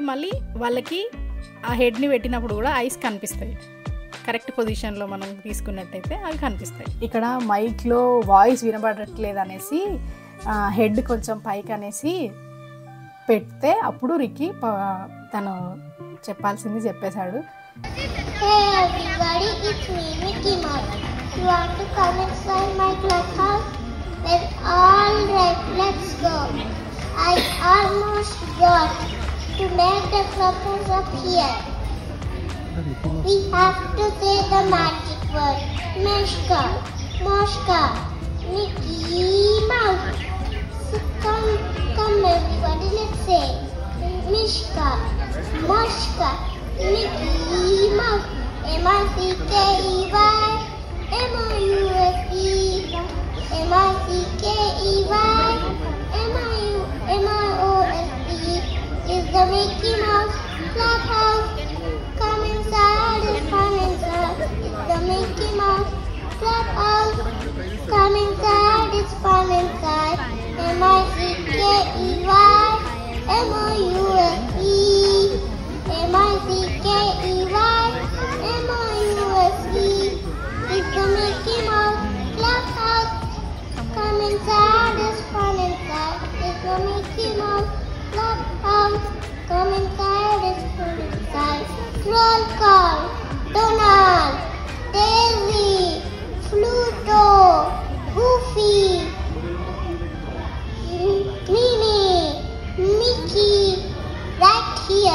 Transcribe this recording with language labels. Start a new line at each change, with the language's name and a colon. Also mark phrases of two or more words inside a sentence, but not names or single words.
Telugu: మళ్ళీ వాళ్ళకి ఆ హెడ్ని పెట్టినప్పుడు కూడా ఐస్ కనిపిస్తాయి.
English: correct positionలో
Telugu: మనం తీసుకున్నట్టయితే అవి కనిపిస్తాయి. ఇక్కడ
English: micలో voice
Telugu: వినబడట్లేదు అనేసి హెడ్ కొంచెం పైకి అనేసి పెడితే అప్పుడు రిక్కీ తను చెప్పాల్సింది చెప్పేశాడు.
English: Hey everybody, it's me, Mickey Mouse. You want to come inside my clubhouse? Then alright, let's go. I almost got to make the clubhouse appear. We have to say the magic word, Mishka, Moshka, Mickey Mouse. So come everybody, let's say Mishka, Moshka, Mickey Mouse, M-I-C-K-E-Y, M-O-U-S-E, M-I-C-K-E-Y, M-I-O-S-E is the Mickey Mouse Clubhouse. Come inside, it's fun inside. It's the Mickey Mouse Clubhouse. Come inside, it's fun inside. M-I-C-K-E-Y, M-O-U-S-E, M-I-C-K-E-Y, M-O-U-S-E is the Mickey Mouse Clubhouse. Come inside, it's fun inside. It's the Mickey Mouse Clubhouse. Come inside, it's fun inside. Roll call, Donald, Daisy, Pluto, Goofy, Minnie, Mickey, right here.